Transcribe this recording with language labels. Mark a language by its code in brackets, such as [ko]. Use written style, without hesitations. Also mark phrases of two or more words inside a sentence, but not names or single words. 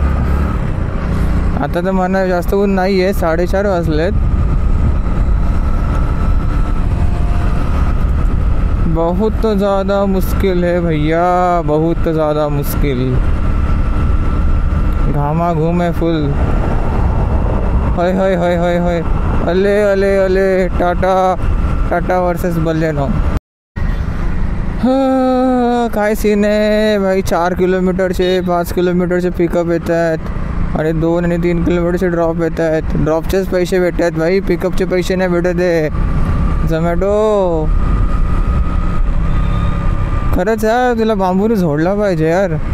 [mr] आता तर मला जास्त ऊन नाही आहे, 4:30 वाजलेत. [hi] बहुत ज़्यादा मुश्किल है भैया, बहुत ज़्यादा मुश्किल. घामा घूम है फुल. हाय हाय हाय हाय हाय. [mr] अले अले अले. टाटा वर्सेस बलेनो. काय सीन आहे भाई. 4 किलोमीटरचे 5 किलोमीटरचे पिकअप येत आहेत आणि 2 आणि 3 किलोमीटरचे ड्रॉप येत आहेत. ड्रॉपचेच पैसे भेटत आहेत भाई, पिकअपचे पैसे नाही भेटत आहे. झोमॅटो खरंच यार, तुला बांबूने झोडला पाहिजे यार.